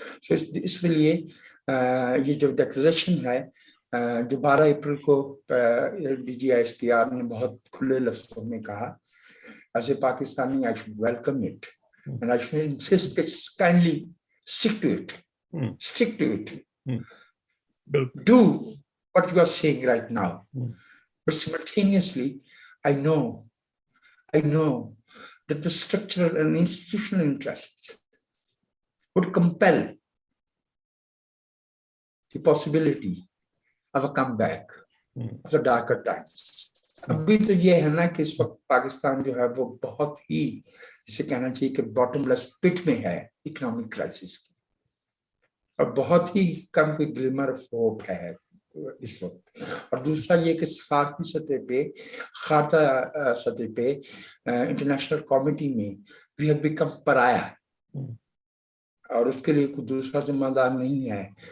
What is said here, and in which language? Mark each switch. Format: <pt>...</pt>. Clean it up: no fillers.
<hi>तो इसलिए ये जो डिक्लेरेशन है जो 12 अप्रैल को DGISPR ने बहुत खुले लफ्जों में कहा,</hi> <en>As a Pakistani I should welcome it and I should insist kindly stick to it, do what you are saying right now. But simultaneously, I know that the structural and institutional interests would compel the possibility of a comeback of the darker times.</en> <hi>अभी तो ये है ना कि इस वक्त पाकिस्तान जो है वो बहुत ही, जिसे कहना चाहिए कि बॉटमलेस पिट में है इकोनॉमिक क्राइसिस की, और बहुत ही कम कोई ग्लिमर ऑफ होप है इस वक्त। और दूसरा ये कि सफारती सतह पे, खारता सतह पे, इंटरनेशनल कमेटी में</hi> <en>we have become</en> <hi>पराया, और उसके लिए कोई दूसरा जिम्मेदार नहीं है।</hi>